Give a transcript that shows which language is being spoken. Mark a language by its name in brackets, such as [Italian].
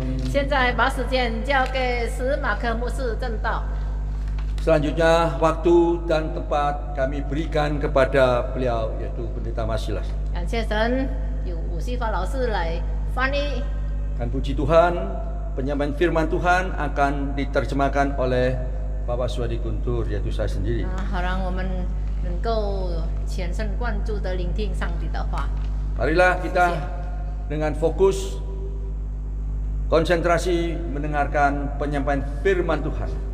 [Chinese] 现在把时间交给司马科牧师正道。 [Indonesian] Selanjutnya waktu dan tempat kami berikan kepada beliau, yaitu Pendeta Marsilas. [Chinese] 感谢神，有伍西发老师来翻译。 [Indonesian] Dan puji Tuhan, penyampaian firman Tuhan akan diterjemahkan oleh Bapak Swadi Guntur, yaitu saya sendiri. [Chinese] 好让我们能够全神贯注地聆听上帝的话。 [Indonesian] Marilah kita dengan fokus, konsentrasi mendengarkan penyampaian firman Tuhan.